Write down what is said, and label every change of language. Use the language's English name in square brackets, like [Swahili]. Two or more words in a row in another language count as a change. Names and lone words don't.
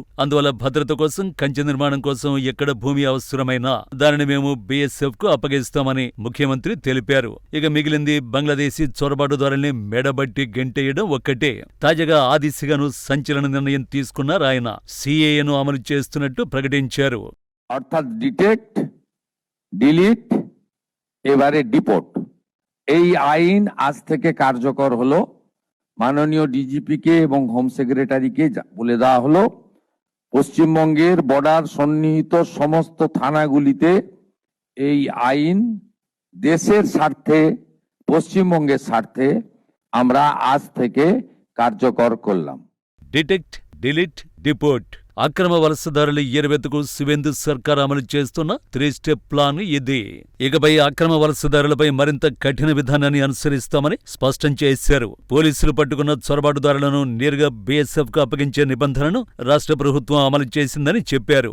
[Telugu] అందువల్ల భద్రత కోసం, కంచె నిర్మాణం కోసం ఎక్కడ భూమి అవసరమైనా దానిని మేము BSF కు అప్పగిస్తామని ముఖ్యమంత్రి తెలిపారు. ఇక మిగిలింది బంగ్లాదేశీ చొరబాటుదారుల్ని మెడబట్టి గెంటేయడం ఒక్కటే. తాజాగా ఆ దిశగాను సంచలన నిర్ణయం తీసుకున్నారు ఆయన. CAA ను అమలు చేస్తున్నట్టు ప్రకటించారు. [Bangla] অর্থাৎ [English] detect, delete, [Bangla] এবারে ডিপোর্ট, এই আইন আজ থেকে কার্যকর হলো। মাননীয় ডিজিপিকে এবং [English] home secretaryকে [Bangla] বলে দেওয়া হলো পশ্চিমবঙ্গের বর্ডার সন্নিহিত সমস্ত থানাগুলিতে এই আইন দেশের স্বার্থে, পশ্চিমবঙ্গের স্বার্থে আমরা আজ থেকে কার্যকর করলাম। [English] detect, delete, deport [Telugu] అక్రమ వలసదారుల ఏరివేతకు శివేందు సర్కార్ అమలు చేస్తున్న 3 [English] step plan [Telugu] ఇది. ఇకపై అక్రమ వలసదారులపై మరింత కఠిన విధానాన్ని అనుసరిస్తామని స్పష్టం చేశారు. పోలీసులు పట్టుకున్న చొరబాటుదారులను నేరుగా బీఎస్ఎఫ్ కు అప్పగించే నిబంధనను రాష్ట్ర ప్రభుత్వం అమలు చేసిందని చెప్పారు.